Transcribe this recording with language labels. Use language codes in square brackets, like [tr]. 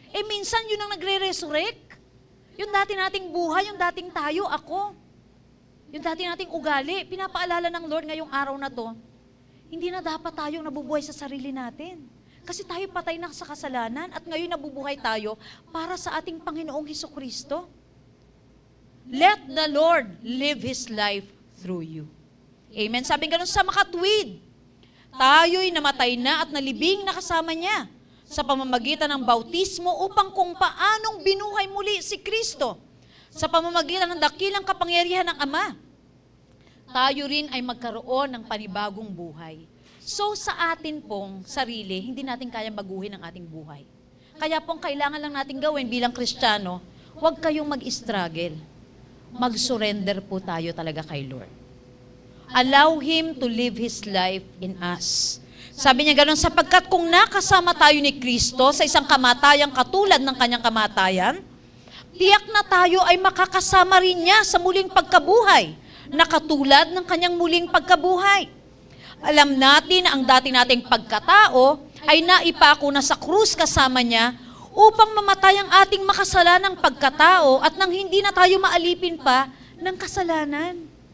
[tl] Minsan yun ang nagre-resurrect. Yung dati nating buhay, yung dating tayo, ako. Yung dati nating ugali, pinapaalala ng Lord ngayong araw na to, hindi na dapat tayong nabubuhay sa sarili natin. Kasi tayo patay na sa kasalanan at ngayon nabubuhay tayo para sa ating Panginoong Hesukristo. [en] Let the Lord live His life through you. [tl] Amen. Sabi ganun sa makatwid, tayo'y namatay na at nalibing na kasama niya sa pamamagitan ng bautismo upang kung paanong binuhay muli si Kristo sa pamamagitan ng dakilang kapangyarihan ng Ama, tayo rin ay magkaroon ng panibagong buhay. So sa atin pong sarili, hindi natin kayang baguhin ang ating buhay. Kaya pong kailangan lang natin gawin bilang Kristiyano, huwag kayong mag-struggle. Mag-surrender po tayo talaga kay Lord. [en] Allow Him to live His life in us. [tl] Sabi niya gano'n, sapagkat kung nakasama tayo ni Kristo sa isang kamatayang katulad ng kanyang kamatayan, tiyak na tayo ay makakasama rin niya sa muling pagkabuhay, na katulad ng kanyang muling pagkabuhay. Alam natin na ang dati nating pagkatao ay naipako na sa krus kasama niya upang mamatay ang ating makasalanang pagkatao at nang hindi na tayo maalipin pa ng kasalanan.